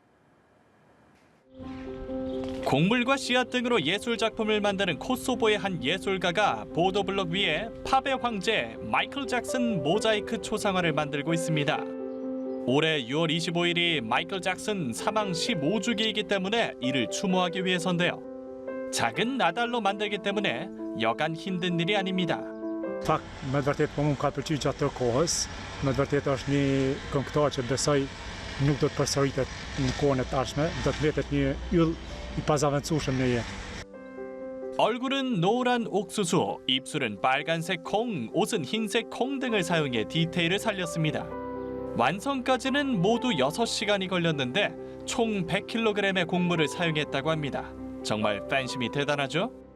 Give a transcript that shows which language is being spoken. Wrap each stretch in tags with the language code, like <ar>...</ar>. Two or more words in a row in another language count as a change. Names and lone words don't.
<ko>곡물과 씨앗 등으로 예술 작품을 만드는 코소보의 한 예술가가 보도블록 위에 팝의 황제 마이클 잭슨 모자이크 초상화를 만들고 있습니다. 올해 6월 25일이 마이클 잭슨 사망 15주기이기 때문에 이를 추모하기 위해서인데요. 작은 나달로 만들기 때문에 여간 힘든 일이 아닙니다.</ko> <sq>Fakt, me vërtet po më ka pëlqyer gjatë të kohës. Me vërtet është një këngëtar që besoj nuk do të përsëritet në kohën e tashme, do të mbetet një yll i pazaventueshëm në jetë.</sq> <ko>얼굴은 노란 옥수수, 입술은 빨간색 콩, 옷은 흰색 콩 등을 사용해 디테일을 살렸습니다. 완성까지는 모두 6시간이 걸렸는데 총 100kg의 곡물을 사용했다고 합니다. 정말 팬심이 대단하죠?</ko>